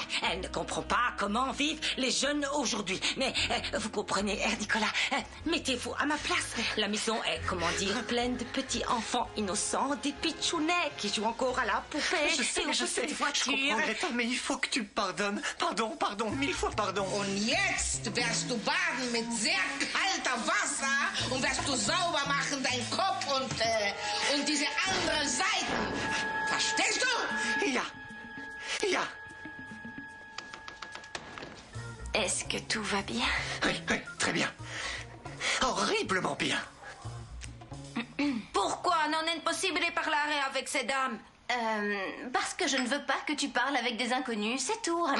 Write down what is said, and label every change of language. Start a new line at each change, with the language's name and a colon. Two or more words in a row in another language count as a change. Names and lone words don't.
French: Elle ne comprend pas comment vivent les jeunes aujourd'hui. Mais vous comprenez, Herr Nicolas, mettez-vous à ma place. La maison est, comment dire, pleine de petits enfants innocents, des pitchounets qui jouent encore à la poupée. Je sais, je comprends, Greta, mais il faut que tu pardonnes. Pardon, 1000 fois pardon.
German: Und jetzt wirst du baden mit sehr kalter Wasser und wirst du sauber machen dein Kopf und diese andere Seiten. Verstehst du? Ja.
French: Est-ce que tout va bien? Oui, très bien. Horriblement bien. Pourquoi
Italian: non è possibile parlare
French: avec ces dames? Parce que je ne veux pas que tu parles avec des inconnus, c'est tout, Ramiro.